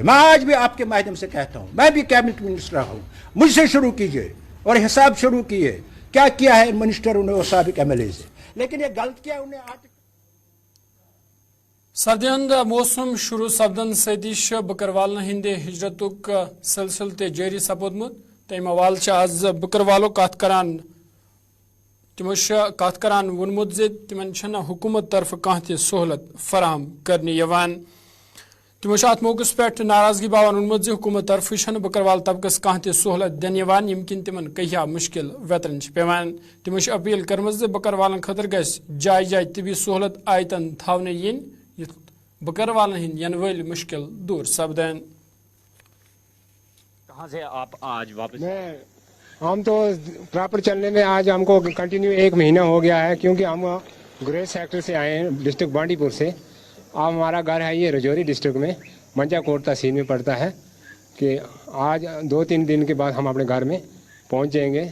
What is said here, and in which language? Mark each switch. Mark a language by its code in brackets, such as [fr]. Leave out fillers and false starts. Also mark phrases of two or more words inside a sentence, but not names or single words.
[ur] میں آج بھی آپ کے مادھیم سے کہتا ہوں, میں بھی [en] cabinet minister [ur] رہا ہوں, مجھ سے شروع کیجئے اور حساب شروع کیے کیا کیا ہے ان منسٹروں نے اور سابق ایم ایل اے سے. لیکن یہ غلط کیا انہیں [ks] سردی ہند موسم شروع سپدن ستی بکروالن ہند ہجرت سلسلہ جاری سپودمت. تمہ حوالہ آز بکروالو کت کران تمو کت کران وونمت ز تمن چھنہ حکومت طرف کانٛہہ تہِ سہولت فراہم کرنہٕ یوان. تمو ات موقع پہ ناراضگی باوان وونمت ز حکومت طرف چھنہ بکروال طبقس کانٛہہ تہِ سہولت دن یوان یم کن تمن کہیا مشکل ویترن پیوان. تمو اپیل کرمژ ز بکروالن خاطر گژھِ جائے جائے طبی سہولت آیتن تھاونہٕ ین یتھ بکروالن ہند ین ول مشکل دور سپدن. [ur] کہاں سے آپ آج واپس؟ ہم تو پراپر چلنے میں آج ہم کو کنٹینیو 1 مہینہ ہو گیا ہے، کیونکہ ہم گریز سیکٹر سے آئے ہیں، ڈسٹرکٹ بانڈی پور سے. اب ہمارا گھر ہے یہ رجوری ڈسٹرکٹ میں منجا کوٹ تحصیل میں پڑتا ہے، کہ آج 2-3 دن کے بعد ہم اپنے گھر میں پہنچ جائیں گے.